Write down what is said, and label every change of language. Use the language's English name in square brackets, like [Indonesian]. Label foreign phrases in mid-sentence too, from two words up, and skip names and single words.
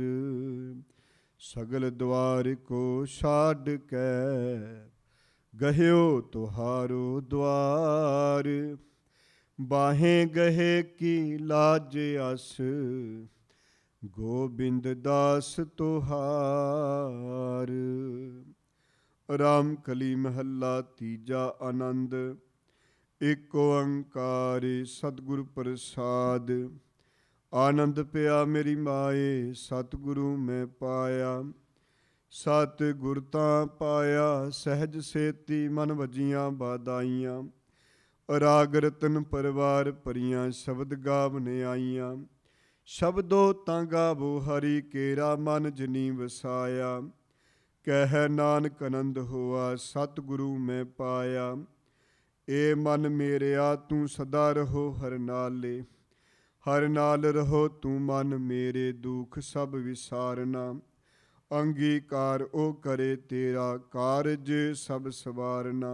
[Braj] सगल द्वार को छाड़ कै गह्यो तुहारो द्वार, बाहें गहे की लाज अस गोबिंद दास तुहार। [Punjabi] ਰਾਮ ਕਲੀ ਮਹਲਾ ਤੀਜਾ ਆਨੰਦ। ਏਕ ਓਂਕਾਰ ਸਤਗੁਰੁ ਪ੍ਰਸਾਦ, ਆਨੰਦ ਪਿਆ ਮੇਰੀ ਮਾਏ ਸਤਗੁਰੁ ਮੈਂ ਪਾਇਆ। ਸਤ ਗੁਰ ਤਾਂ ਪਾਇਆ ਸਹਜ ਸੇਤੀ ਮਨ ਵਜੀਆਂ ਬਾਦਾਈਆਂ। ਰਾਗ ਰਤਨ ਪਰਵਾਰ ਪਰੀਆਂ ਸ਼ਬਦ ਗਾਵਣੇ ਆਈਆਂ। ਸ਼ਬਦੋ ਤਾਂ ਗਾਵੋ ਹਰਿ ਕੇਰਾ ਮਨ ਜਨੀ ਵਸਾਇਆ। ਕਹ ਨਾਨਕ ਆਨੰਦ ਹੋਆ ਸਤਗੁਰੁ ਮੈਂ ਪਾਇਆ। ਏ ਮਨ ਮੇਰਿਆ ਤੂ ਸਦਾ ਰਹੋ ਹਰ ਨਾਲੇ, ਹਰ ਨਾਲ ਰਹੋ ਤੂ ਮਨ ਮੇਰੇ ਦੁਖ ਸਬ ਵਿਸਾਰਨਾ। ਅੰਗੀਕਾਰ ਓ ਕਰੇ ਤੇਰਾ ਕਾਰਜ ਸਬ ਸਵਾਰਨਾ।